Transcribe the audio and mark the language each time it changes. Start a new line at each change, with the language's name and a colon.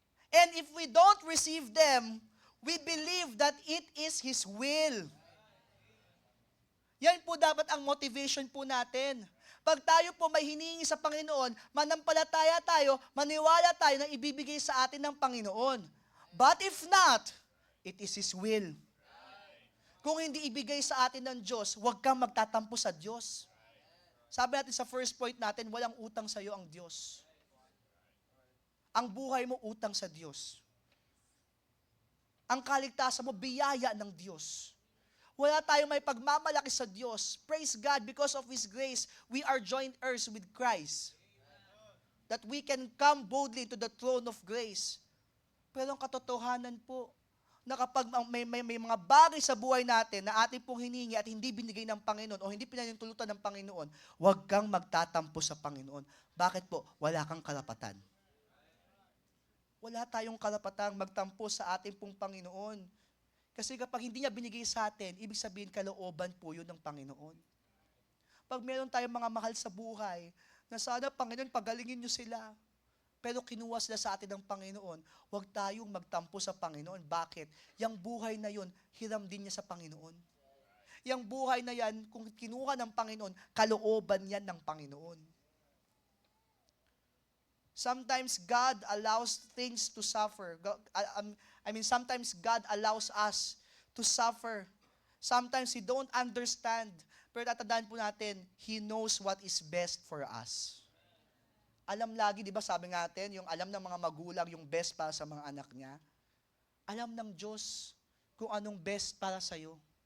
English: And if we don't receive them, we believe that it is His will.
Filipino: Yan po dapat ang motivation po natin. Pag tayo po may hiningi sa Panginoon, manampalataya tayo, maniwala tayo na ibibigay sa atin ng Panginoon.
English: But if not, it is His will.
Filipino: Kung hindi ibigay sa atin ng Diyos, huwag kang magtatampo sa Diyos. Sabi natin sa first point natin, walang utang sa iyo ang Diyos. Ang buhay mo utang sa Diyos. Ang kaligtasan mo, biyaya ng Diyos. Wala tayong may pagmamalaki sa Diyos.
English: Praise God, because of His grace, we are joint heirs with Christ. That we can come boldly to the throne of grace.
Filipino: Pero ang katotohanan po, na kapag may mga bagay sa buhay natin na ating pong hiningi at hindi binigay ng Panginoon o hindi pinanintulutan ng Panginoon, huwag kang magtatampo sa Panginoon. Bakit po? Wala kang karapatan. Wala tayong karapatang magtampo sa ating pong Panginoon. Kasi kapag hindi niya binigay sa atin, ibig sabihin kalooban po yun ng Panginoon. Pag meron tayong mga mahal sa buhay, na sana Panginoon, pagalingin niyo sila. Pero kinuha sila sa atin ng Panginoon, huwag tayong magtampo sa Panginoon. Bakit? Yang buhay na yun, hiram din niya sa Panginoon. Yang buhay na yan, kung kinuha ng Panginoon, kalooban yan ng Panginoon.
English: Sometimes God allows things to suffer. Sometimes God allows us to suffer. Sometimes He don't understand.
Filipino: Pero tatandaan po natin,
English: He knows what is best for us.
Filipino: Alam lagi, di ba sabi natin, yung alam ng mga magulang, yung best para sa mga anak niya. Alam ng Diyos kung anong best para sa'yo.